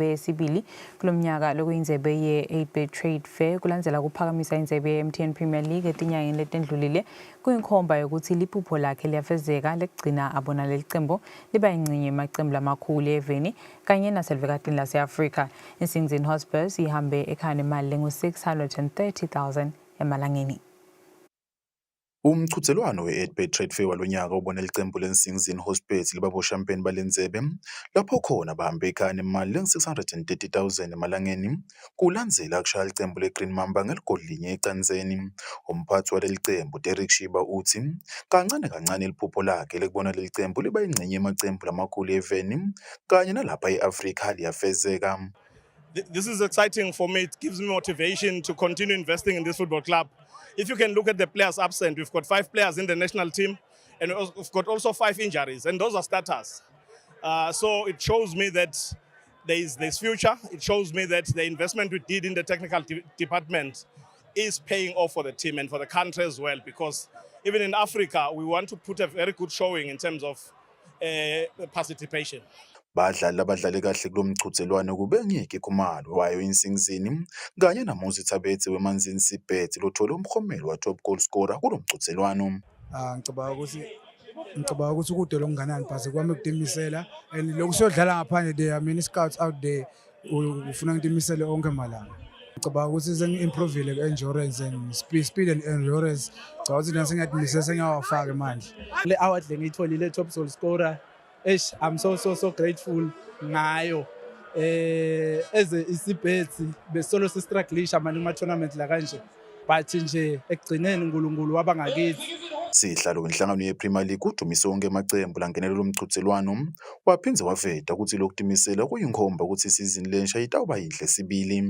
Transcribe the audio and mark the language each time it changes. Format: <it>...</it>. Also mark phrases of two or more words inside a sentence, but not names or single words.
<ss>yesibili kulomnyaka lokuyinzebe ye-8-bit trade fair kulandzela kuphakamisa inzebe ye-MTN Premier League etinyangeni letendlulile kuyinkhomba yokuthi liphupho lakhe liyafezeka lekugcina abona lelicembu liba yingxenye yemacembu lamakhulu eveni kanye naselivekatini lase-Afrika. Insingizini Hotspurs ihambe ekhaya nemali lengu-630,000 emalangeni. Umchuthelwano we-8-bit trade fair walonyaka ubona licembu leNsingizini Hotspurs libaboshampiyoni balenzebe lapho khona bahambe ekhaya nemali lengu-630,000 emalangeni kulandzela kushaya licembu leGreen Mamba ngeligoli linye ecanzeni. Umphathi waleli cembu Derek Shiba uthi kancane kancane liphupho lakhe lekubona leli cembu liba yingxenye yemacembu lamakhulu eveni kanye nalapha e-Afrika liyafezeka.</ss> <en>This is exciting for me. It gives me motivation to continue investing in this football club. If you can look at the players absent, we've got 5 players in the national team, and we've got also 5 injuries, and those are starters. So it shows me that there's future. It shows me that the investment we did in the technical department is paying off for the team and for the country as well, because even in Africa, we want to put a very good showing in terms of participation.</en> <ss>Badlali abadlale kahle kulomchuthelwano kube ngeke Khumalo wayo Insingizini kanye naMuzi Thabethe weManzini Sibet lothola umkhomelo wa-</ss> <en>top goal scorer</en> <ss>kulomchuthelwano. Ngicabanga ukuthi kude lokunganani phase kwami ukudimisela and lokusiyodlala ngaphandle there,</ss> <en>I mean scouts out there</en> <ss>ufuna ngidimisele onke malanga. Ngicabanga ukuthi sengi-improvile ku-</ss> <en>endurance and speed and endurance.</en> <ss>Ngicabanga ukuthi nasengiyadimisela sengiyawafaka manje. Le award le ngiyitholile</ss> <en>top goal scorer. I'm so grateful</en> <ss>ngayo. Eze isibethi besolo sistrugglisha manje kuma tournament la kanje. But nje ekugcineni uNkulunkulu wabangakithi. Sihlalo wenhlangano yePremier League udumise wonke amacembu langenelela umchuthelwano waphindze waveta ukuthi lokudimisela kuyinkhomba ukuthi isizini lensha itawuba yinhle sibili.</ss>